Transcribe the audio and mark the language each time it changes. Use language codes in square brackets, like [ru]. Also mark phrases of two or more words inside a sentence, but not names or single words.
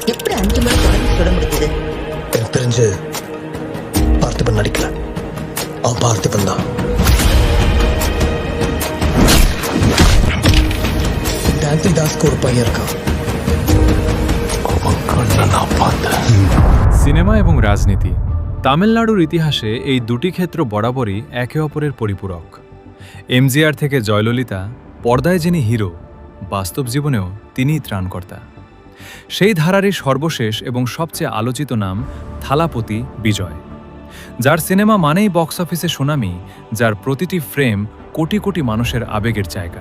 [ta] எப்படி 5 முறை தொடர்ந்து சுட முடிஞ்சது? எனக்கு தெரிஞ்சு பார்த்திபன் நடிக்கல, அவன் பார்த்திபன் தான். ஆன்டி தாஸ்க்கு ஒரு பையன் இருக்கான், அவன் கண்ணை நான் பார்த்தேன். [bn] সিনেমা এবং রাজনীতি তামিলনাড়ুর ইতিহাসে এই দুটি ক্ষেত্র বরাবরই একে অপরের পরিপূরক। এমজিআর থেকে জয়ললিতা, পর্দায় যিনি হিরো, বাস্তব জীবনেও তিনিই ত্রাণকর্তা। সেই ধারারই সর্বশেষ এবং সবচেয়ে আলোচিত নাম থালাপতি বিজয়, যার সিনেমা মানেই [en] box officeে [bn] সুনামি, যার প্রতিটি ফ্রেম কোটি কোটি মানুষের আবেগের জায়গা।